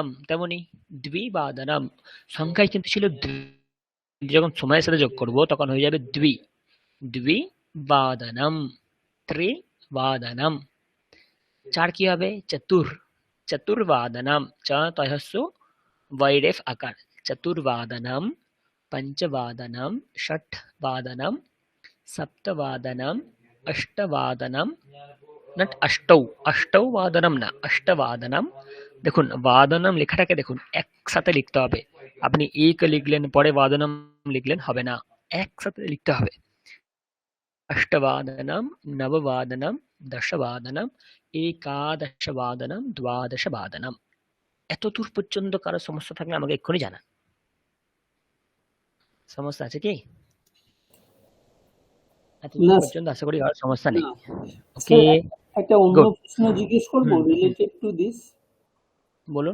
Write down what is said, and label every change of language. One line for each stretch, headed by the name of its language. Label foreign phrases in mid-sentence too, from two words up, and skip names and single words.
Bangla: তেমনি দ্বিবাদনম, সংখ্যায় কিন্তু ছিল যখন সময়ের সাথে যোগ করব তখন হয়ে যাবে
Sanskrit: द्विवादनम्, त्रिवादनम्।
Bangla: চার কি হবে?
Sanskrit: चतुर्वादनम्, च तयस्य
Bangla: বৈরেফ আকার,
Sanskrit: चतुर्वादनम, पंचवादनम, षट्वादनम, सप्तवादनम, अष्टवादनम, नट अष्टौ, अष्टौ वादनम ना, अष्टवादनम।
Bangla: দেখুন বাদনম লেখাটাকে দেখুন একসাথে লিখতে হবে। আপনি এক লিখলেন পরে বাদনম লিখলেন হবে না, একসাথে লিখতে হবে।
Sanskrit: अष्टवादनम, नववादनम, दशवादनम, एकादशवादनम, द्वादशवादनम।
Bangla: এত দূর পর্যন্ত কারো সমস্যা থাকলে আমাকে এক্ষুনি জানান। সমস্যা আছে কি? এত দূর পর্যন্ত আশা করি আর সমস্যা নেই। ওকে, একটা অন্য প্রশ্ন জিজ্ঞেস করবো
English: related to this.
Bangla: বলুন।